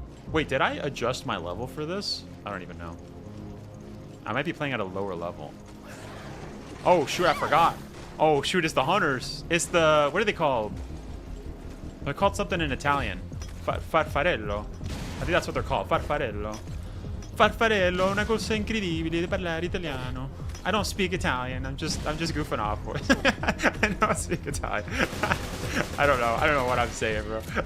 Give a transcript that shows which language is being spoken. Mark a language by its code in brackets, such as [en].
[en] Wait, did I adjust my level for this? I don't even know. I might be playing at a lower level. Oh, shoot. I forgot. Oh, shoot. It's the hunters. It's the... What are they called? They're called something in Italian. Farfarello. I think that's what they're called. Farfarello. [it] Farfarello, una cosa incredibile di parlare italiano. [en] I don't speak Italian. I'm just goofing off, boys. I don't speak Italian. I don't know what I'm saying, bro.